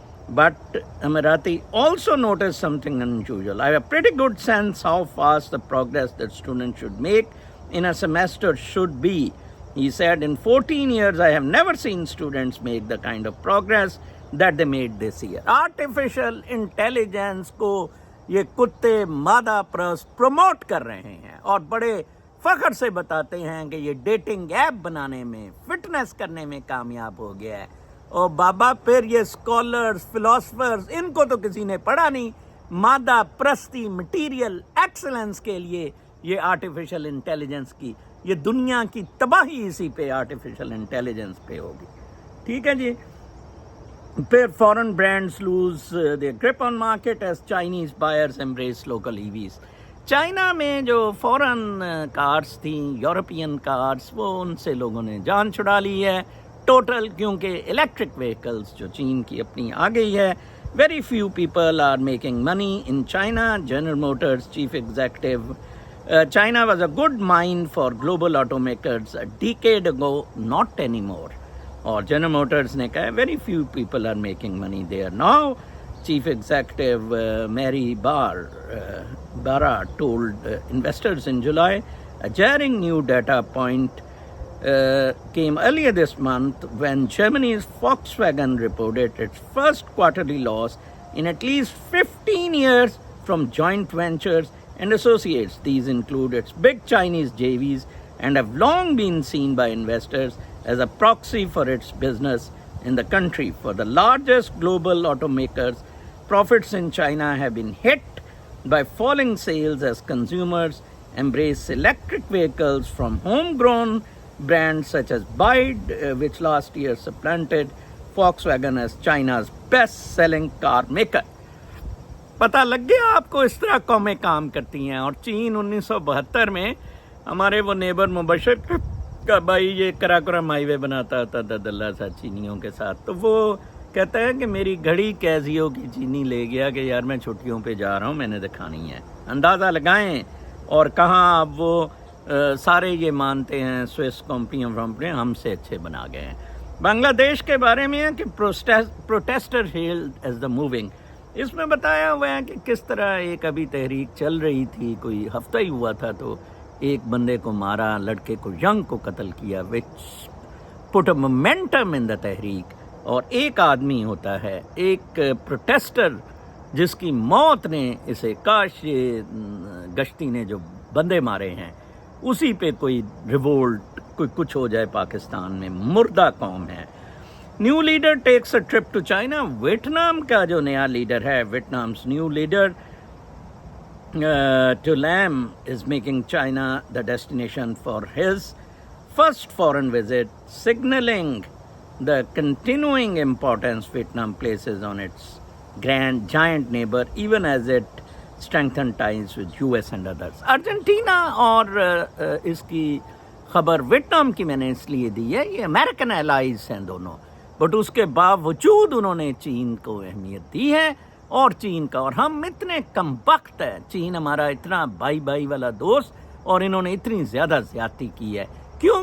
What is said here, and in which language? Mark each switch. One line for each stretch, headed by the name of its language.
English: But Amarati also noticed something unusual. I have a pretty good sense how fast the progress that students should make in a semester should be. He said, in 14 years, I have never seen students make the kind of progress that they made this year.
Hindi: Artificial intelligence को ये कुत्ते मादा प्रस्त promote कर रहे हैं और बड़े फख्र से बताते हैं कि ये डेटिंग ऐप बनाने में, फिटनेस करने में कामयाब हो गया है. और बाबा फिर ये स्कॉलर्स, फिलोसफर्स, इनको तो किसी ने पढ़ा नहीं. मादा प्रस्ती, मटीरियल एक्सेलेंस के लिए ये आर्टिफिशियल इंटेलिजेंस की, ये दुनिया की तबाही इसी पे आर्टिफिशियल इंटेलिजेंस पे होगी. ठीक है जी.
English: फिर foreign brands lose their grip on market as Chinese buyers embrace local EVs.
Hindi: China में जो फॉरेन कार्स थी, यूरोपियन कार्स, वो उनसे लोगों ने जान छुड़ा ली है टोटल, क्योंकि इलेक्ट्रिक व्हीकल्स जो चीन की अपनी आ गई है.
English: Very few people are making money in China. General Motors chief executive, China was a good mine for global automakers a decade ago, not anymore. और General Motors
Hindi: ने कहा
English: very few people are making money there now. Chief Executive Mary Barra told investors in July. A jarring new data point came earlier this month when Germany's Volkswagen reported its first quarterly loss in at least 15 years from joint ventures and associates. These include its big Chinese JVs and have long been seen by investors as a proxy for its business in the country. For the largest global automakers, profits in China have been hit by falling sales as consumers embrace electric vehicles from homegrown brands such as BYD, which last year supplanted Volkswagen as China's best-selling car maker.
Hindi: पता लग गया आपको इस तरह कौमें काम करती हैं. और चीन 1972 में हमारे वो नेबर मुबशर का भाई ये कराकोरम हाईवे बनाता था दल्ला सा चीनियों के साथ, तो वो कहता है कि मेरी घड़ी कैजियो की चीनी ले गया कि यार मैं छुट्टियों पे जा रहा हूँ, मैंने दिखानी है. अंदाज़ा लगाएं. और कहाँ अब वो सारे ये मानते हैं स्विस कंपनियाँ हमसे अच्छे बना गए हैं. बांग्लादेश के बारे में है कि
English: Protester held as the moving.
Hindi: इसमें बताया हुआ है कि किस तरह एक अभी तहरीक चल रही थी, कोई हफ्ता ही हुआ था, तो एक बंदे को मारा, लड़के को यंग को कत्ल किया,
English: which put a momentum in the
Hindi: तहरीक. और एक आदमी होता है, एक प्रोटेस्टर जिसकी मौत ने इसे, काश ये गश्ती ने जो बंदे मारे हैं उसी पे कोई रिवोल्ट, कोई कुछ हो जाए पाकिस्तान में. मुर्दा कौम है.
English: New leader takes a trip to China.
Hindi: Vietnam का जो नया लीडर है,
English: Vietnam's new leader to Lam is making China the destination for his first foreign visit, signaling the continuing importance Vietnam places on its giant neighbor, even as it strengthened ties with US and others.
Hindi: Argentina और इसकी खबर Vietnam की मैंने इसलिए दी है, ये American allies हैं दोनों, बट उसके बावजूद उन्होंने चीन को अहमियत दी है. और चीन का, और हम इतने कमबख्त है, चीन हमारा इतना भाई वाला दोस्त, और इन्होंने इतनी ज़्यादा ज़्यादती की है. क्यों?